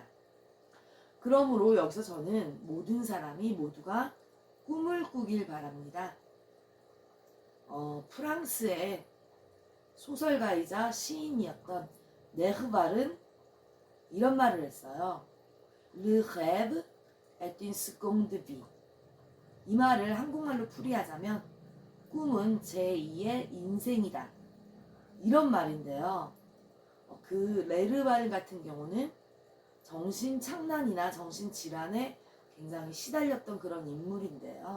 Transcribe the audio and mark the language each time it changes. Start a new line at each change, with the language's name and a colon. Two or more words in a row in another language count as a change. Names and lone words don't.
Korean: 그러므로 여기서 저는 모든 사람이 모두가 꿈을 꾸길 바랍니다. 프랑스의 소설가이자 시인이었던 네흐발은 이런 말을 했어요.
French: Le rêve est une seconde vie.
Korean: 이 말을 한국말로 풀이하자면 꿈은 제2의 인생이다. 이런 말인데요. 그 레르발 같은 경우는 정신착란이나 정신질환에 굉장히 시달렸던 그런 인물인데요.